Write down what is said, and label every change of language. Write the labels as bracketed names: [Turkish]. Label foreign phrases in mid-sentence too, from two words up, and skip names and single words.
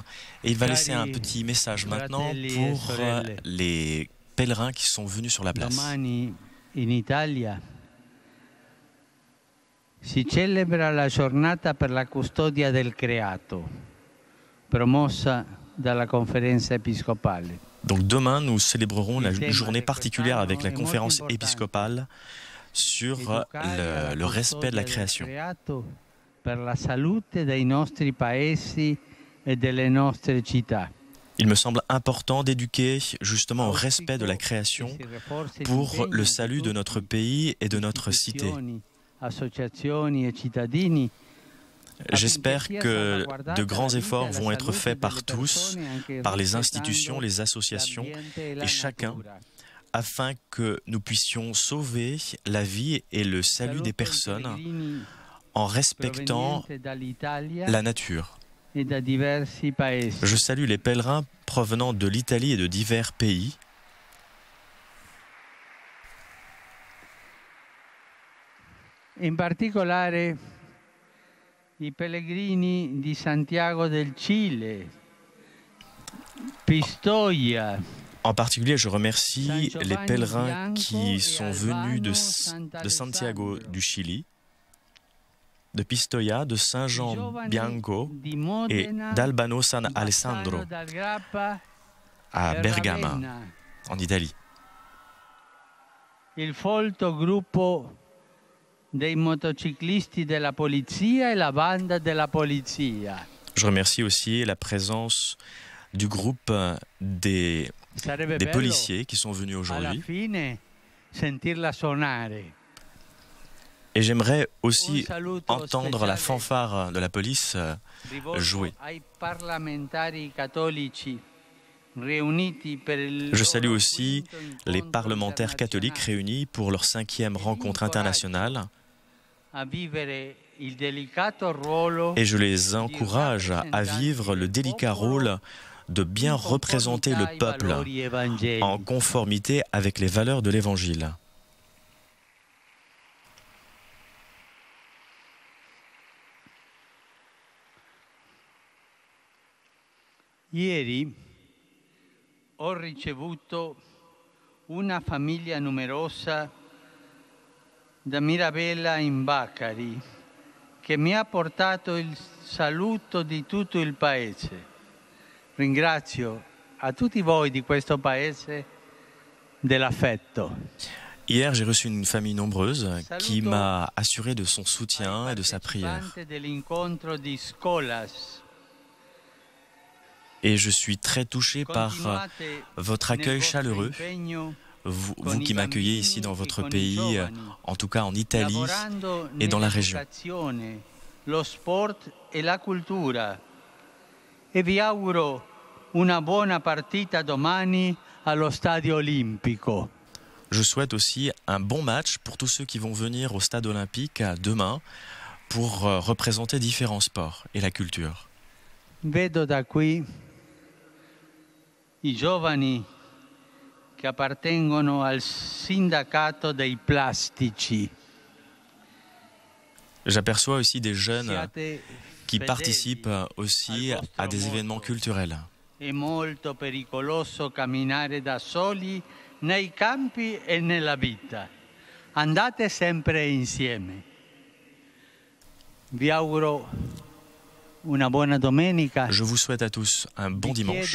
[French] Et il va laisser un petit message maintenant pour les pèlerins qui sont venus sur la place. [Italian] Domani in Italia si celebra la giornata per la custodia del creato, promossa dalla Conferenza Episcopale. [French] Donc demain, nous célébrerons la journée particulière avec la conférence épiscopale sur le respect de la création. [Italian] Per la salute dei nostri paesi e delle nostre città. [French] Il me semble important d'éduquer justement au respect de la création pour le salut de notre pays et de notre cité. J'espère que de grands efforts vont être faits par tous, par les institutions, les associations et chacun, afin que nous puissions sauver la vie et le salut des personnes en respectant la nature. Je salue les pèlerins provenant de l'Italie et de divers pays. [Italian] In particolare i pellegrini di Santiago del Cile, Pistoia. [French] En particulier, je remercie les pèlerins qui sont venus de Santiago du Chili, de Pistoia, de Saint-Jean Bianco et d'Albano San Alessandro à Bergame, en Italie. [Italian] Il folto gruppo dei motociclisti della polizia e la banda della polizia. [French] Je remercie aussi la présence du groupe des policiers qui sont venus aujourd'hui. Et j'aimerais aussi entendre la fanfare de la police jouer. Je salue aussi les parlementaires catholiques réunis pour leur 5e rencontre internationale. Et je les encourage à vivre le délicat rôle de bien représenter le peuple en conformité avec les valeurs de l'Évangile. [Italian] Ieri ho ricevuto una famiglia numerosa da Mirabella in Bacari che mi ha portato il saluto di tutto il paese. Ringrazio a tutti voi di questo paese dell'affetto. [French] Hier, j'ai reçu une famille nombreuse qui m'a assuré de son soutien et de sa prière. Et je suis très touché par votre accueil chaleureux, vous qui m'accueillez ici dans votre pays, en tout cas en Italie et dans la région. [Italian] Lo sport e la cultura. E vi auguro una buona partita domani allo Stadio Olimpico. [French] Je souhaite aussi un bon match pour tous ceux qui vont venir au Stade Olympique demain pour représenter différents sports et la culture. [Italian] Vedo da qui i giovani che appartengono al sindacato dei plastici. [French] J'aperçois aussi des jeunes qui participent aussi à des événements culturels. [Italian] È molto pericoloso camminare da soli nei campi e nella vita. Andate sempre insieme. Vi auguro una buona domenica. [French] Je vous souhaite à tous un bon dimanche.